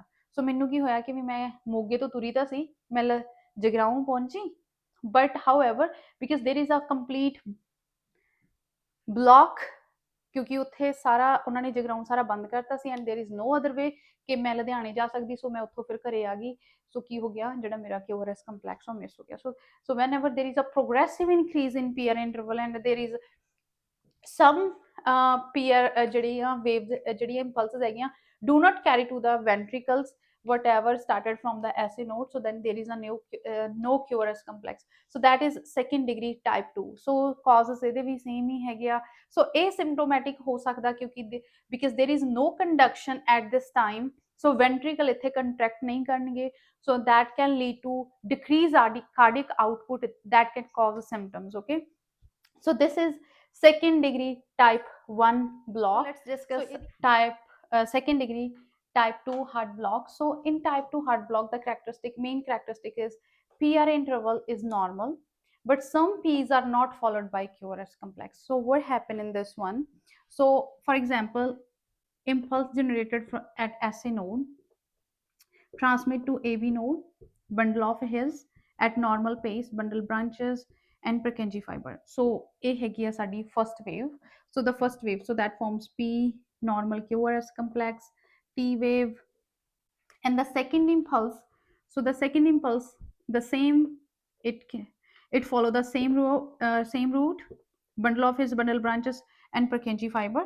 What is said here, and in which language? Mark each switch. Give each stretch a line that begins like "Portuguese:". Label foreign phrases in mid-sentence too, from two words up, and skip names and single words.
Punjabi: ਸੋ ਮੈਨੂੰ ਕੀ ਹੋਇਆ ਕਿ ਵੀ ਮੈਂ ਮੋਗੇ ਤੋਂ ਤੁਰੀ ਤਾਂ ਸੀ, ਮੈਂ ਜਗਰਾਉਂ ਪਹੁੰਚੀ,
English: but however because there is a complete block,
Punjabi: ਕਿਉਂਕਿ ਉੱਥੇ ਸਾਰਾ ਉਹਨਾਂ ਨੇ ਜਗਰਾਉਂ ਸਾਰਾ ਬੰਦ ਕਰਤਾ ਸੀ,
English: and there is no other way
Punjabi: ਕਿ ਮੈਂ ਲੁਧਿਆਣੇ ਜਾ ਸਕਦੀ. ਸੋ ਮੈਂ ਉੱਥੋਂ ਫਿਰ ਘਰੇ ਆ ਗਈ. ਸੋ ਕੀ ਹੋ ਗਿਆ, ਜਿਹੜਾ ਮੇਰਾ
English: QRS complex
Punjabi: ਉਹ ਮਿਸ ਹੋ ਗਿਆ.
English: So whenever there is a progressive increase in PR interval and there is some PR
Punjabi: ਜਿਹੜੀਆਂ waves ਜਿਹੜੀਆਂ impulses ਹੈਗੀਆਂ
English: do not carry to the ventricles whatever started from the SA node, so then there is a no QRS complex. So that is second degree type 2. so causes
Punjabi: ਇਹਦੇ ਵੀ same ਹੀ ਹੈਗੇ ਆ.
English: so asymptomatic
Punjabi: ਹੋ ਸਕਦਾ ਕਿਉਂਕਿ
English: because there is no conduction at this time, so ventricle
Punjabi: ਇੱਥੇ contract ਨਹੀਂ ਕਰਨਗੇ,
English: so that can lead to decrease cardiac output that can cause symptoms. Okay, so this is second degree type 1 block. Let's discuss type second degree type 2 heart block. So in type 2 heart block, the main characteristic is PR interval is normal, but some P's are not followed by QRS complex. So what happened in this one? So for example, impulse generated at SA node transmit to AV node, bundle of his at normal pace, bundle branches and Purkinje fiber.
Punjabi: So A ਹੈਗੀ ਆ ਸਾਡੀ
English: first wave. So the first wave, so that forms P normal QRS complex, T wave, and the second impulse. So the second impulse, the same, it it follow the same route, bundle of his bundle branches and Purkinje fiber.